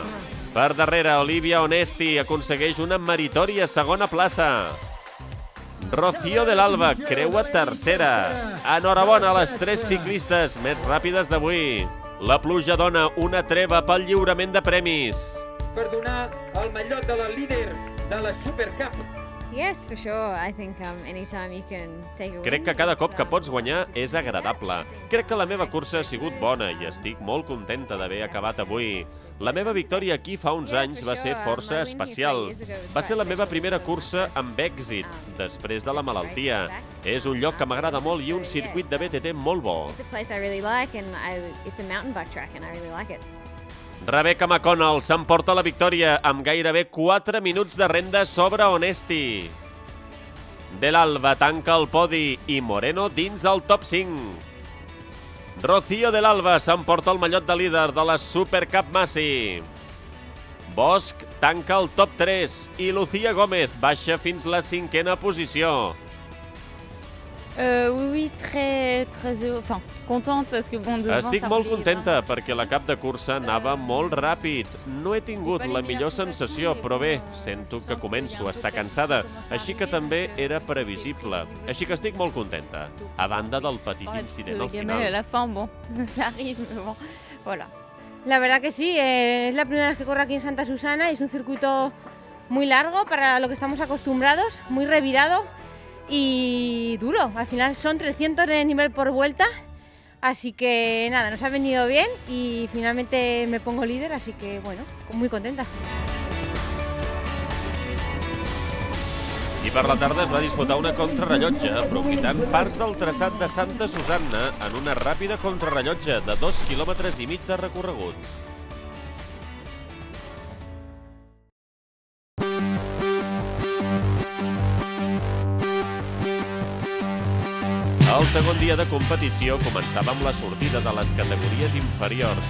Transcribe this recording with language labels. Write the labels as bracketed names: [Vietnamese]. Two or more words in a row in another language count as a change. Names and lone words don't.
[Catalan] Per darrere, Olivia Onesti aconsegueix una meritòria segona plaça. Rocío de l'Alba creua tercera. Enhorabona a les 3 ciclistes més ràpides d'avui. La pluja dona una treva pel lliurament de premis. Per donar el mallot de la líder de la Supercup. [English] Yes, for sure. I think anytime you can take a win. [Catalan] Crec que cada cop que pots guanyar és agradable. Crec que la meva cursa ha sigut bona i estic molt contenta d'haver acabat avui. La meva victòria aquí fa uns anys va ser força especial. Va ser la meva primera cursa amb èxit, després de la malaltia. És un lloc que m'agrada molt i un circuit de BTT molt bo. [English] It's a place I really like and it's a mountain bike track and I really like it. [Catalan] Rebecca McConnell s'emporta la victòria amb gairebé 4 minuts de renda sobre Onesti. De l'Alba tanca el podi i Moreno dins el top 5. Rocío de l'Alba s'emporta el mallot de líder de la Supercup Masi. Bosch tanca el top 3 i Lucía Gómez baixa fins la 5a posició. [French] Oui, très contente parce que bon, devant [Catalan] Estic molt contenta perquè la cap de cursa anava molt ràpid. No he tingut la millor sensació, però bé, sento que començo a estar cansada, així que també era previsible. Així que estic molt contenta, a banda del petit incident al final. [French] À la fin, bon, ça arrive, mais bon, voilà. [Spanish] La verdad que sí, es la primera vez que corro aquí en Santa Susana y es un circuito muy largo para lo que estamos acostumbrados, muy revirado y duro. Al final son 300 de nivel por vuelta, así que nada, nos ha venido bien y finalmente me pongo líder, así que bueno, muy contenta. [Catalan] I per la tarda es va disputar una contrarrellotge, aprofitant parts del traçat de Santa Susanna en una ràpida contrarrellotge de 2,5 quilòmetres de recorregut. El segon dia de competició començava amb la sortida de les categories inferiors.